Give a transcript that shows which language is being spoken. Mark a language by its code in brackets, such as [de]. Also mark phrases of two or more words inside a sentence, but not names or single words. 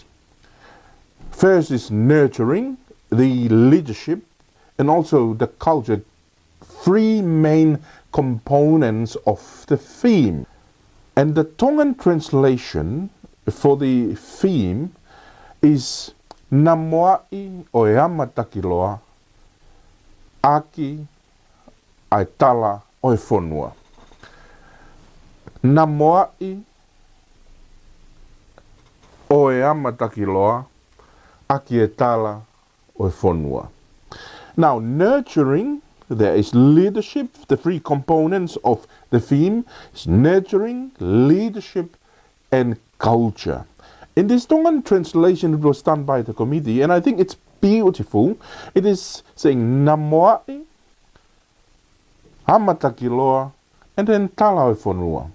[en] First is nurturing the leadership and also the culture. Three main components of the theme. And the Tongan translation for the theme is [to] Namoa'i o e ama Takiloa, Aki ai Tala o e Fonua. Namoa'i o e ama Takiloa, Aki e Tala o e Fonua. [en] Now, nurturing, there is leadership. The three components of the theme is nurturing, leadership, and culture. In this Tongan translation, it was done by the committee, and I think it's beautiful. It is saying [to] Namoa'i, ama Takiloa, [en] and then [to] Tala o Fonua.